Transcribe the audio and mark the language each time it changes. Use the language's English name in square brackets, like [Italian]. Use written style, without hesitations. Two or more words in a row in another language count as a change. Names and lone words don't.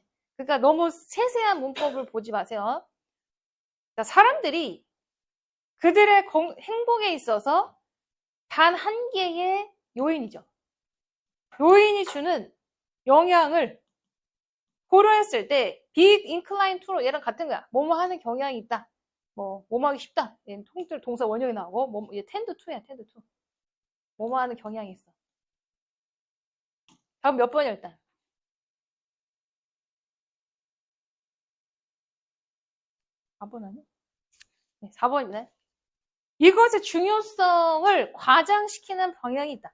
[Korean] 그러니까 너무 세세한 문법을 보지 마세요. 그러니까 사람들이 그들의 행복에 있어서 단 한 개의 요인이죠. 요인이 주는 영향을 고려했을 때 [English] be inclined to [Korean] 로 얘랑 같은 거야. 뭐뭐 하는 경향이 있다. 뭐뭐 하기 쉽다. 얘는 통틀 동사 원형이 나오고 얘 [English] tend to [Korean] 야, [English] tend to. [Korean] 뭐뭐 하는 경향이 있어. 다음 몇 번이야 일단? 4번 아니야? 네, 4번입니다. 이것의 중요성을 과장시키는 방향이 있다.